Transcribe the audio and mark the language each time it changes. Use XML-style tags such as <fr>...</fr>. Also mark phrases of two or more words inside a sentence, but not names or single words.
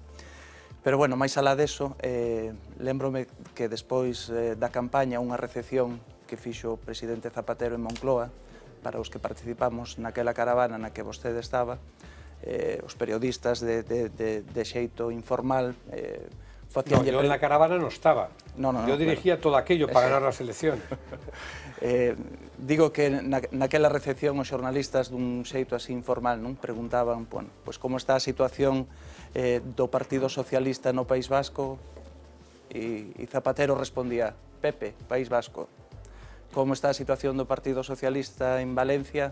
<gl>Pero, bueno, máis alá deso, lembrome que despois da campaña unha recepción que fixo o presidente Zapatero en Moncloa para os que participamos naquela caravana na que vostede estaba, os periodistas de xeito informal.</gl> <es>Yo en la caravana no estaba. Yo dirigía todo aquello para ganar las elecciones.</es> <gl>Digo que naquela recepción os xornalistas dun xeito así informal preguntaban como está a situación do Partido Socialista no País Vasco, e Zapatero respondía: Pepe, País Vasco. Como está a situación do Partido Socialista en Valencia?</gl>